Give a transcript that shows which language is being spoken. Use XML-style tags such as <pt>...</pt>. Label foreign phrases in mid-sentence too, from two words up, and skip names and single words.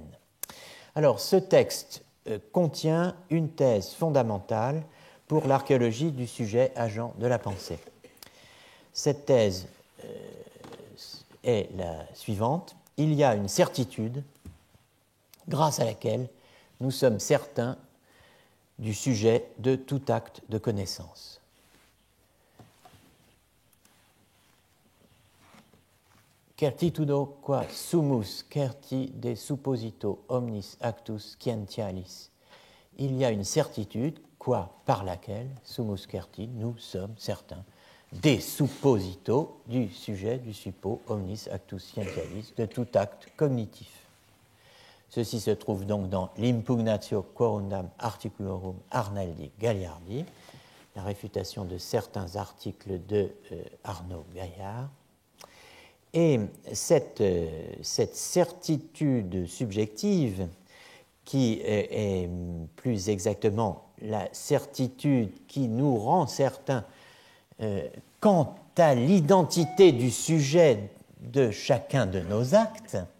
<fr>Alors, ce texte contient une thèse fondamentale pour l'archéologie du sujet agent de la pensée. Cette thèse est la suivante. Il y a une certitude grâce à laquelle nous sommes certains du sujet de tout acte de connaissance.</fr> <la>Certitudo qua sumus certi de supposito omnis actus scientialis.</la> <fr>Il y a une certitude, quoi, par laquelle,</fr> <la>sumus certi,</la> <fr>nous sommes certains, des supposito, du sujet, du suppo,</fr> <la>omnis actus scientialis,</la> <fr>de tout acte cognitif. Ceci se trouve donc dans l'Impugnatio Quorundam Articulorum Arnaldi Gagliardi, la réfutation de certains articles de Arnaud Gaillard. Et cette certitude subjective, qui est plus exactement la certitude qui nous rend certains quant à l'identité du sujet de chacun de nos actes,</fr>